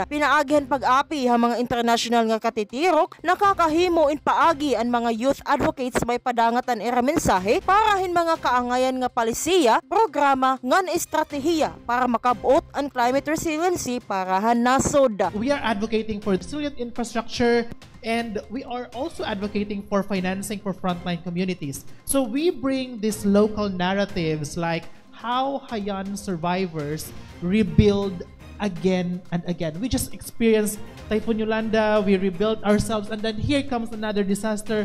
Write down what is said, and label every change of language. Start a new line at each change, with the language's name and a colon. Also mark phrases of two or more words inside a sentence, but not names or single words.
Waray: Pinaagihan pag-api ha mga international nga katitirok, nakakahimo in paagi ang mga youth advocates may padangatan era mensahe para hin mga kaangayan nga palisiya, programa ngan estratehiya para makabot ang
English: climate resiliency
Waray: para han nasod.
English: We are advocating for resilient infrastructure and we are also advocating for financing for frontline communities. So we bring these local narratives like how Hayan survivors rebuild again and again. We just experienced Typhoon Yolanda, we rebuilt ourselves, and then here comes another disaster.